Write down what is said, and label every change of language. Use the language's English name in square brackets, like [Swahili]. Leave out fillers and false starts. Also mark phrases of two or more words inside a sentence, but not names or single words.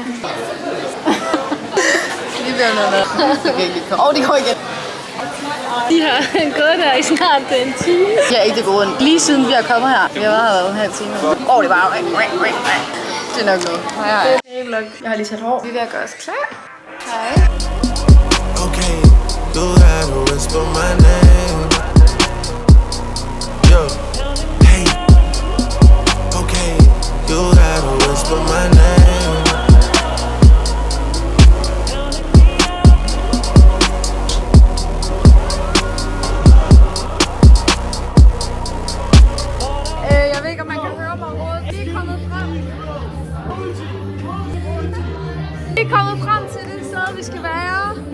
[Danish] Vi bliver noget med. Det går igen. De har gået der i snart en time. Ja, ikke det gode. Lige siden vi er kommet her. Vi har været her en halv time. Det er bare... Det er nok noget. Hej. Jeg har lige sat hår. Vi er ved at gøre os klar. Hej. [English] Okay, you gotta whisper my name. Yo, hey. Okay, you gotta whisper my name. [Danish] Jeg ved ikke, om man kan høre mig overhovedet. Vi er kommet frem. Vi er kommet frem til det sted, vi skal være.